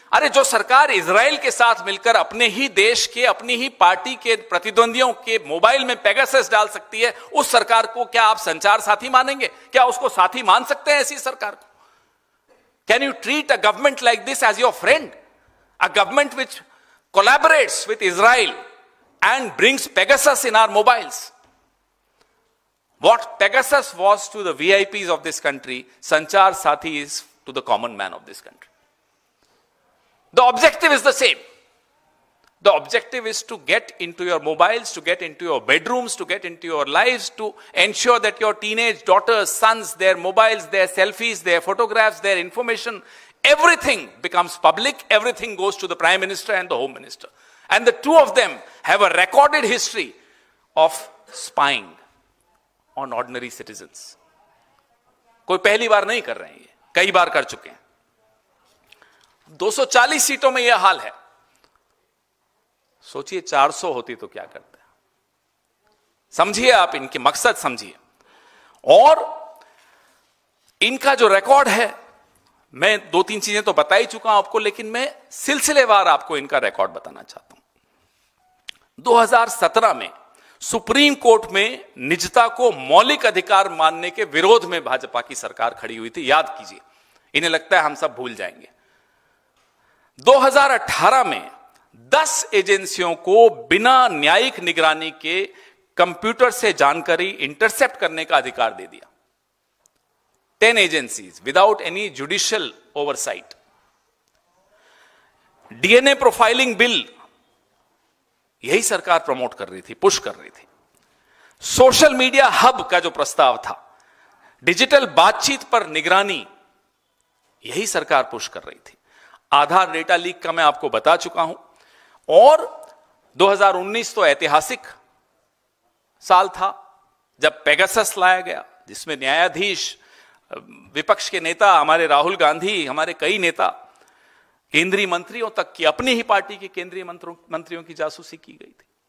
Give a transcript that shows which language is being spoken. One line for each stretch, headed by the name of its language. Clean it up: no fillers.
Hindi: अरे जो सरकार इजराइल के साथ मिलकर अपने ही देश के, अपनी ही पार्टी के प्रतिद्वंदियों के मोबाइल में पेगासस डाल सकती है, उस सरकार को क्या आप संचार साथी मानेंगे? क्या उसको साथी मान सकते हैं ऐसी सरकार को?
English: Can you treat a government like this as your friend? A government which collaborates with Israel and brings Pegasus in our mobiles. What Pegasus was to the VIPs of this country, Sanchar Sathi is to the common man of this country. The objective is the same. The objective is to get into your mobiles, to get into your bedrooms, to get into your lives, to ensure that your teenage daughters, sons, their mobiles, their selfies, their photographs, their information, everything becomes public, everything goes to the Prime Minister and the Home Minister. And the two of them have a recorded history of spying on ordinary citizens.
Hindi: कोई पहली बार नहीं कर रहे हैं, ये कई बार कर चुके हैं। 240 सीटों में यह हाल है। सोचिए 400 होती तो क्या करते हैं। समझिए आप इनके मकसद समझिए। और इनका जो रिकॉर्ड है, मैं 2-3 चीजें तो बता ही चुका हूं आपको, लेकिन मैं सिलसिलेवार आपको इनका रिकॉर्ड बताना चाहता हूं। 2017 में सुप्रीम कोर्ट में निजता को मौलिक अधिकार मानने के विरोध में भाजपा की सरकार खड़ी हुई थी, याद कीजिए। इन्हें लगता है हम सब भूल जाएंगे। 2018 में 10 एजेंसियों को बिना न्यायिक निगरानी के कंप्यूटर से जानकारी इंटरसेप्ट करने का अधिकार दे दिया।
English: 10 agencies without any judicial oversight.
Hindi: DNA profiling bill यही सरकार प्रमोट कर रही थी, पुश कर रही थी। सोशल मीडिया हब का जो प्रस्ताव था, डिजिटल बातचीत पर निगरानी, यही सरकार पुश कर रही थी। आधार डेटा लीक का मैं आपको बता चुका हूं। और 2019 तो ऐतिहासिक साल था जब पेगासस लाया गया, जिसमें न्यायाधीश, विपक्ष के नेता, हमारे राहुल गांधी, हमारे कई नेता, केंद्रीय मंत्रियों तक की, अपनी ही पार्टी के केंद्रीय मंत्रियों की जासूसी की गई थी।